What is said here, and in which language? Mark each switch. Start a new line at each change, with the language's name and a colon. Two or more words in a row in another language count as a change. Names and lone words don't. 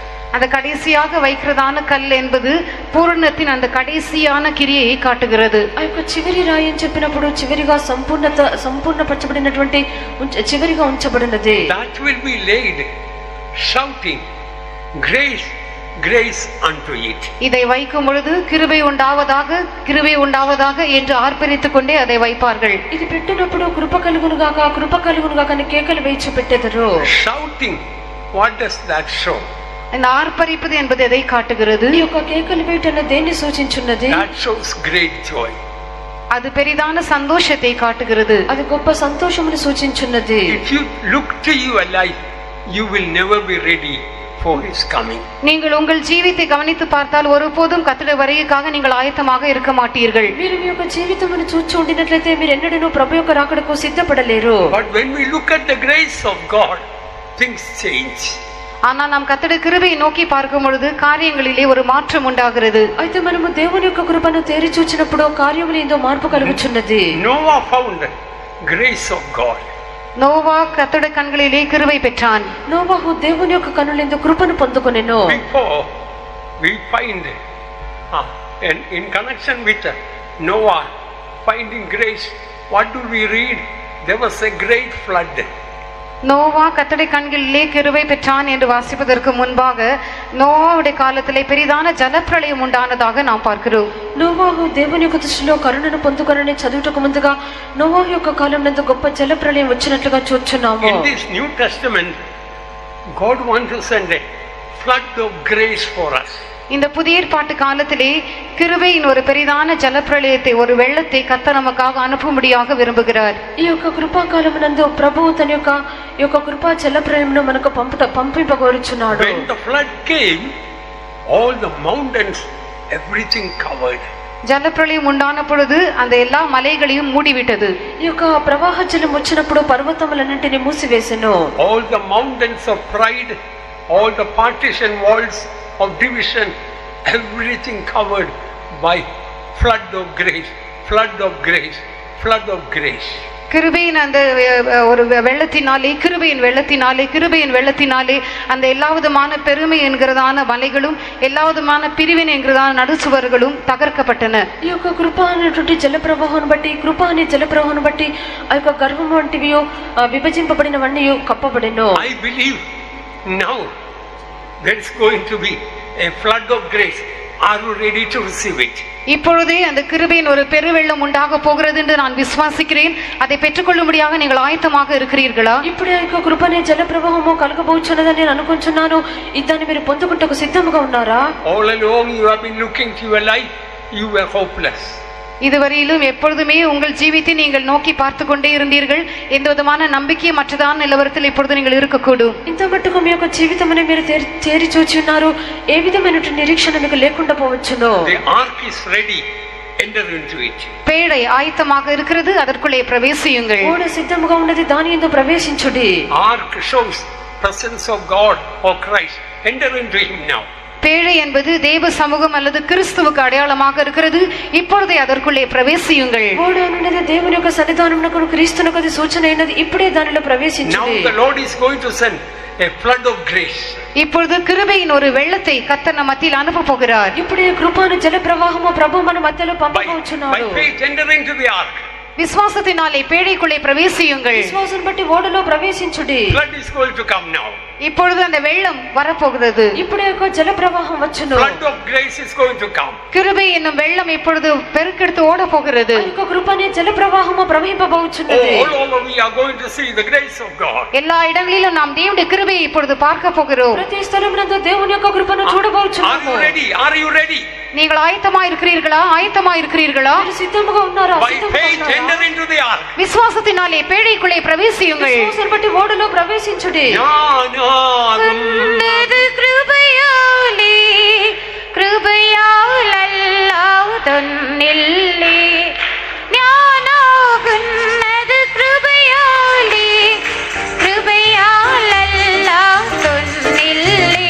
Tamil: அந்த கடைசியாக வைக்கிறதான கல் என்பது பூரணத்தின் அந்த கடைசியான கிரியையை காட்டுகிறது.
Telugu: ఆ యొక్క చివరి రాయి అని చెప్పినప్పుడు చివరిగా సంపూర్ణపరచబడినటువంటి చివరిగా ఉంచబడినది.
English: That will be laid shouting grace grace unto it.
Tamil: இதை வைக்கும் பொழுது கிருபை உண்டாவதாக கிருபை உண்டாவதாக என்று ஆர்ப்பரித்துக் கொண்டே அதை வைப்பார்கள்.
Telugu: ఇది పెట్టినప్పుడు కృప కలుగునుగాక కృప కలుగునుగాక అని కేకలు వేయించి పెట్టెదరు.
English: Shouting, what does that show?
Tamil: இந்த ஆர்ப்பரிப்பது என்பது எதை காட்டுகிறது?
Telugu: ఈ యొక్క కేకలు వేయటం దేన్ని సూచించున్నది?
English: That shows great joy.
Tamil: அது பெரிதான சந்தோஷத்தை காட்டுகிறது.
Telugu: అది గొప్ప సంతోషమును సూచించున్నది.
English: If you look to your life, you will never be ready for his coming.
Tamil: நீங்கள் உங்கள் ஜீவித்தை கவனித்து பார்த்தால் ஒருபோதும் கர்த்தருடைய வருகைக்காக நீங்கள் ஆயத்தமாக இருக்க மாட்டீர்கள்.
Telugu: మీరు మీ యొక్క జీవితమును చూచి ఉండినట్లయితే మీరు ఎన్నడూ ప్రభు యొక్క రాకడకు సిద్ధపడలేరు.
English: But when we look at the grace of God, things change.
Tamil: ஆனால் நாம் கர்த்தருடைய கிருபையை நோக்கி பார்க்கும் பொழுது காரியங்களிலே ஒரு மாற்றம் உண்டாகிறது.
Telugu: అయితే మనము దేవుని యొక్క కృపను తేరి చూచినప్పుడు కార్యములు ఏందో మార్పు కలుగుచున్నది.
English: Noah found grace of God.
Tamil: நோவா கர்த்தருடைய கண்களிலே கிருபை பெற்றான்.
Telugu: నోవహు దేవుని యొక్క కన్నులందు కృపను పొందుకొనెను.
English: Before we find in connection with Noah finding grace, what do we read? There was a great flood.
Tamil: நோவா கர்த்தருடைய கண்களிலே கிருபை பெற்றான் என்று வாசிப்பதற்கு முன்பாக நோவாவுடைய காலத்திலே பெரிதான ஜலப்பிரளயம் உண்டானதாக நாம் பார்க்கிறோம்.
Telugu: నోవాహు దేవుని యొక్క దృష్టిలో కరుణను పొందుకొనని చదువుటకు ముందుగా నోవాహు యొక్క కాలం నందు గొప్ప జల ప్రళయం వచ్చినట్లుగా చూస్తున్నాము.
English: In this New Testament, God wants to send a flood of grace for us.
Tamil: இந்த புதிய ஏற்பாட்டு காலத்திலே கிருபையின் ஒரு பெரிதான ஜலப்பிரளயத்தை ஒரு வெள்ளத்தை கர்த்தர் நமக்காக அனுப்பும்படியாக விரும்புகிறார்.
Telugu: ఈ యొక్క కృపాకాలమునందు ప్రభువు తన యొక్క కృపా జల ప్రళయమును మనకు పంపింపగోరుచున్నాడు.
English: When the flood came, all the mountains, everything covered.
Tamil: ஜலப்பிரளயம் உண்டான பொழுது அந்த எல்லா மலைகளையும் மூடிவிட்டது.
Telugu: ఈ యొక్క ప్రవాహ జలం వచ్చినప్పుడు పర్వతములన్నింటినీ మూసివేసెను.
English: All the mountains of pride, all the partition walls of division, everything covered by flood of grace, flood of grace, flood of grace.
Tamil: கிருபையின் அந்த ஒரு வெள்ளத்தினாலே கிருபையின் வெள்ளத்தினாலே அந்த எல்லா விதமான பெருமை என்கிறதான மலைகளும் எல்லா விதமான பிரிவினை என்கிறதான நடுசுவர்களும் தகர்க்கப்பட்டன.
Telugu: ఈ యొక్క కృప అనేటువంటి జల ప్రవాహాన్ని బట్టి కృప అనే జల ప్రవాహాన్ని బట్టి ఆ యొక్క గర్భం వంటివి విభజింపబడినవన్నీ కప్పబడెను.
English: I believe now there is going to be a flood of grace. Are you ready to receive it?
Tamil: இப்பொழுதே அந்த கிருபையின் ஒரு பெருவெள்ளம் உண்டாக போகிறது என்று நான் விசுவாசிக்கிறேன். அதை பெற்றுக்கொள்ளும்படியாக நீங்கள் ஆயத்தமாக இருக்கிறீர்களா?
Telugu: ఇప్పుడే ఆ యొక్క కృప అనే జల ప్రవాహము కలగబోచున్నదని నేను అనుకుంటున్నాను. దాన్ని మీరు పొందుకుంటకు సిద్ధంగా ఉన్నారా?
English: All along you have been looking to your life, you were hopeless.
Tamil: இதுவரையிலும் எப்பொழுதுமே உங்கள் ஜீவித்தை நீங்கள் நோக்கி பார்த்து கொண்டே இருந்தீர்கள். எந்த விதமான நம்பிக்கை மற்றதான நிலவரத்தில் இப்பொழுது நீங்கள் இருக்கக்கூடும்.
Telugu: ఇంత మట్టుకు మీ యొక్క జీవితమును మీరు తేరి చూచి ఉన్నారు. ఏ విధమైనటువంటి నిరీక్షణ మీకు లేకుండా పోవచ్చును.
English: The ark is ready, enter into it.
Tamil: பேழை ஆயத்தமாக இருக்கிறது, அதற்குள்ளே பிரவேசியுங்கள்.
Telugu: ఓడ సిద్ధముగా ఉన్నది, దాని యందు ప్రవేశించుడి.
English: Ark shows presence of God or Christ. Enter into him now.
Tamil: பேழை என்பது தேவ சமூகம் அல்லது கிறிஸ்துவுக்கு அடையாளமாக இருக்கிறது. இப்பொழுதே அதற்குள்ளே பிரவேசியுங்கள்.
Telugu: ఓడ అనున్నది దేవుని యొక్క సన్నిధానమునకు క్రీస్తునకు అది సూచన అయినది. ఇప్పుడే దానిలో ప్రవేశించుడి.
English: Now the Lord is going to send a flood of grace.
Tamil: இப்பொழுது கிருபையின் ஒரு வெள்ளத்தை கர்த்தர் நம் மத்தியில் அனுப்ப போகிறார்.
Telugu: ఇప్పుడే కృపను జల ప్రవాహము ప్రభు మన మధ్యలో
English: By
Telugu: పంపబోచున్నాడు.
English: faith enter into the ark.
Tamil: விசுவாசத்தினாலே பேழைக்குள்ளே பிரவேசியுங்கள்.
Telugu: విశ్వాసం బట్టి ఓడలో ప్రవేశించుడి.
English: Flood is going to come now.
Tamil: இப்பொழுது அந்த வெள்ளம் வரப்போகிறது.
Telugu: ఇప్పుడే ఒక జల ప్రవాహం వచ్చును.
English: Flood of grace is going to come.
Tamil: கிருபை என்னும் வெள்ளம் இப்பொழுது பெருக்கெடுத்து ஓட போகிறது.
Telugu: ఆ యొక్క కృపనే జల ప్రవాహము ప్రవహింపబోచున్నది.
English: All over we are going to see the grace of God.
Tamil: எல்லா இடங்களிலும் நாம் தேவனுடைய கிருபையை இப்பொழுது பார்க்க போகிறோம்.
Telugu: ప్రతి స్థలమునందు దేవుని యొక్క కృపను
English: Are
Telugu: చూడబోచున్నాము.
English: you ready? Are you ready?
Tamil: நீங்கள் ஆயத்தமா இருக்கிறீர்களா?
Telugu: మీరు సిద్ధముగా ఉన్నారా?
English: By faith enter into the ark.
Tamil: விசுவாசத்தினாலே பேழைக்குள்ளே பிரவேசியுங்கள்.
Telugu: విశ్వాసం బట్టి ఓడలో ప్రవేశించుడి.
Malayalam: ഉന്നത് കൃപയാലെ കൃപയാലല്ലാതൊന്നില്ലേ ഞാനാകുന്നത് കൃപയാലെ കൃപയാലല്ലാതൊന്നില്ലേ